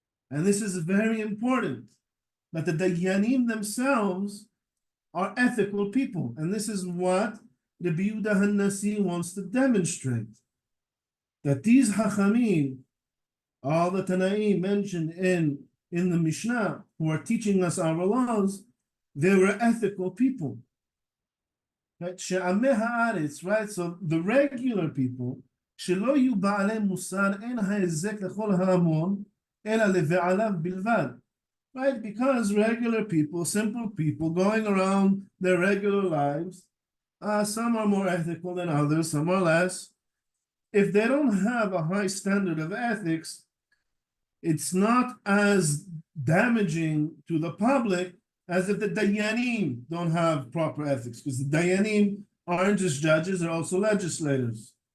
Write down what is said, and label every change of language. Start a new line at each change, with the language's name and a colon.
English: And this is very important, that the Dayanim themselves are ethical people. And this is what the Biuda HaNasi wants to demonstrate. that these Hachamim, all the Tanaim mentioned in the Mishnah, who are teaching us our laws, they were ethical people. Right? She'ameh haaretz, right? So the regular people,
Hebrew: שלא יהיו בעלי מוסר, אין ההיזק לכל ההמון, אלא לבעליו בלבד.
English: Right? Because regular people, simple people, going around their regular lives, some are more ethical than others, some are less. If they don't have a high standard of ethics, it's not as damaging to the public as if the Dayanim don't have proper ethics, because the Dayanim aren't just judges, they're also legislators.